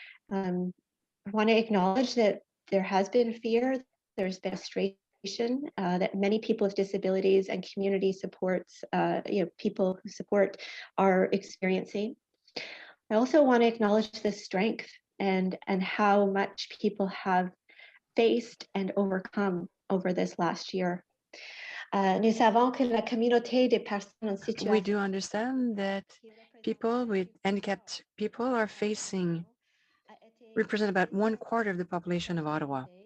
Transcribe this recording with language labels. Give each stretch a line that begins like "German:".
English: I want to acknowledge that there has been fear, there's been frustration that many people with disabilities and community supports, people who support are experiencing. I also want to acknowledge the strength and how much people have faced and overcome over this last year.
French: Nous savons que la communauté des personnes en situation.
English: We do understand that people with handicapped people are facing, represent about 1/4 of the population of Ottawa.